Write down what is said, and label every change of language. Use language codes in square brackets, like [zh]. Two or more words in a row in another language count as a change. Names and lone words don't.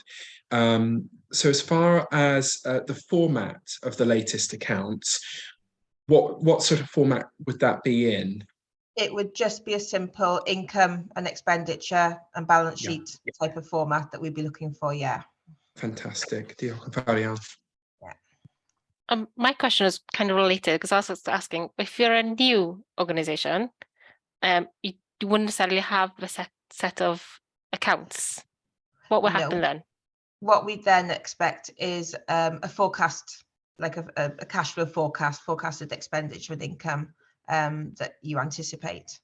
[en] So as far as the format of the latest accounts, what sort of format would that be in? It would just be a simple income and expenditure and balance sheet type of format that we'd be looking for, yeah. Fantastic. [cy] Diolch yn fawr iawn. [en] Yeah. My question is kind of related, because I was asking, if you're a new organisation, you wouldn't necessarily have a set of accounts. What will happen then? What we then expect is a forecast, like a cash flow forecasted expenditure and income that you anticipate.